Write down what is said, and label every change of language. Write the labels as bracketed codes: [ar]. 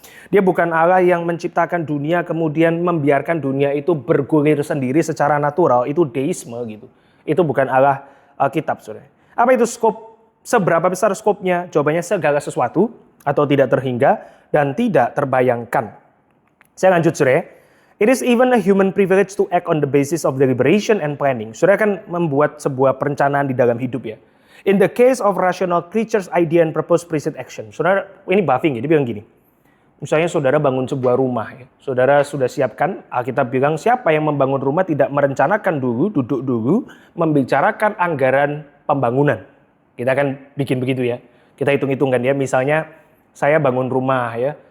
[id] Dia bukan Allah yang menciptakan dunia kemudian membiarkan dunia itu bergulir sendiri secara natural, itu deisme gitu. Itu bukan Allah Alkitab, Saudara. Apa itu skop? Seberapa besar skopnya? Jawabannya segala sesuatu atau tidak terhingga dan tidak terbayangkan. Saya lanjut, Saudara. [en] It is even a human privilege to act on the basis of deliberation and planning. [id] Saudara kan membuat sebuah perencanaan di dalam hidup ya. [en] In the case of rational creatures, idea and purpose precede action. [id] Saudara, ini Buffing ya, dia bilang gini. Misalnya saudara bangun sebuah rumah ya. Saudara sudah siapkan, Alkitab bilang siapa yang membangun rumah tidak merencanakan dulu, duduk dulu, membicarakan anggaran pembangunan. Kita kan bikin begitu ya. Kita hitung-hitungkan ya, misalnya saya bangun rumah ya.